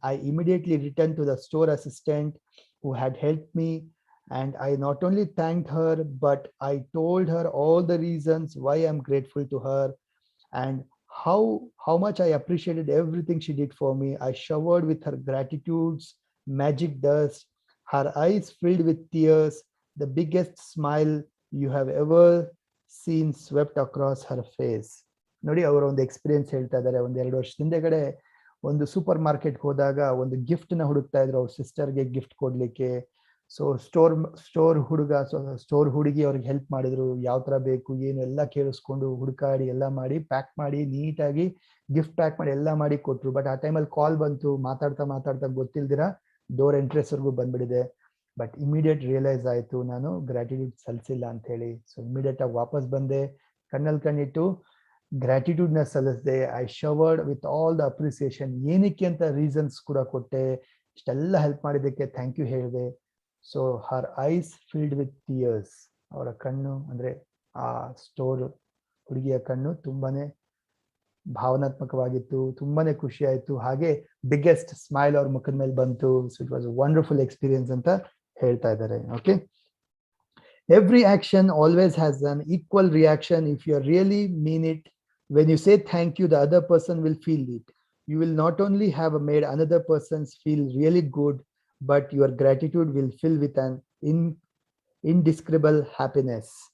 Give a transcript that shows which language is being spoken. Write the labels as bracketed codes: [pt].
[en] I immediately returned to the store assistant who had helped me, and I not only thanked her, but I told her all the reasons why I'm grateful to her and how much I appreciated everything she did for me. I showered with her gratitudes, magic dust, her eyes filled with tears, the biggest smile you have ever seen swept across her face. [kn] ನೋಡಿ ಅವರ ಒಂದು experience ಹೇಳ್ತಾ ಇದ್ದಾರೆ. ಒಂದ್ 2 ವರ್ಷ ಹಿಂದೆಗಡೆ ಒಂದು super market ಹೋದಾಗ ಒಂದು ಗಿಫ್ಟ್ ನ ಹುಡುಕ್ತಾ ಇದ್ರು ಅವ್ರ ಸಿಸ್ಟರ್ಗೆ ಗಿಫ್ಟ್ ಕೊಡ್ಲಿಕ್ಕೆ. ಸೊ ಸ್ಟೋರ್ ಹುಡುಗಿ ಅವ್ರಿಗೆ ಹೆಲ್ಪ್ ಮಾಡಿದ್ರು, ಯಾವ ತರ ಬೇಕು ಏನು ಎಲ್ಲ ಕೇಳಿಸ್ಕೊಂಡು ಹುಡುಕಾಡಿ ಎಲ್ಲ ಮಾಡಿ ಪ್ಯಾಕ್ ಮಾಡಿ ನೀಟಾಗಿ ಗಿಫ್ಟ್ ಪ್ಯಾಕ್ ಮಾಡಿ ಎಲ್ಲ ಮಾಡಿ ಕೊಟ್ರು. ಬಟ್ ಆ ಟೈಮಲ್ಲಿ ಕಾಲ್ ಬಂತು, ಮಾತಾಡ್ತಾ ಮಾತಾಡ್ತಾ ಗೊತ್ತಿಲ್ದಿರ ಡೋರ್ ಎಂಟ್ರೆಸ್ವರೆಗೂ ಬಂದ್ಬಿಡಿದೆ. ಬಟ್ ಇಮಿಡಿಯೇಟ್ ರಿಯಲೈಸ್ ಆಯ್ತು ನಾನು ಗ್ರಾಟಿಟ್ಯೂಡ್ ಸಲ್ಲಿಸಿಲ್ಲ ಅಂತ ಹೇಳಿ. ಸೊ ಇಮಿಡಿಯೇಟ್ ಆಗಿ ವಾಪಸ್ ಬಂದೆ, ಕಣ್ಣಲ್ಲಿ ಕಣ್ಣಿಟ್ಟು ಗ್ರಾಟಿಟ್ಯೂಡ್ ನ ಸಲ್ಲಿಸಿದೆ. [en] I showered with all the appreciation. [kn] ಏನಕ್ಕೆ ಅಂತ ರೀಸನ್ಸ್ ಕೂಡ ಕೊಟ್ಟೆ, ಇಷ್ಟೆಲ್ಲ ಹೆಲ್ಪ್ ಮಾಡಿದ್ದಕ್ಕೆ ಥ್ಯಾಂಕ್ ಯು ಹೇಳಿದೆ. [en] So her eyes filled with tears. [kn] ಅವರ ಕಣ್ಣು ಅಂದ್ರೆ ಆ ಸ್ಟೋರ್ ಹುಡುಗಿಯ ಕಣ್ಣು ತುಂಬಾನೇ ಭಾವನಾತ್ಮಕವಾಗಿತ್ತು, ತುಂಬಾನೇ ಖುಷಿ ಆಯ್ತು, ಹಾಗೆ ಬಿಗ್ಗೆಸ್ಟ್ ಸ್ಮೈಲ್ ಅವ್ರ ಮುಖದ ಮೇಲೆ ಬಂತು. [en] so it was wonderful experience [kn] ಅಂತ ಹೇಳ್ತಾ ಇದ್ದಾರೆ. [en] Okay, every action always has an equal reaction. If you really mean it, when you say thank you, the other person will feel it. You will not only have made another person's feel really good, but your gratitude will fill with an indescribable happiness.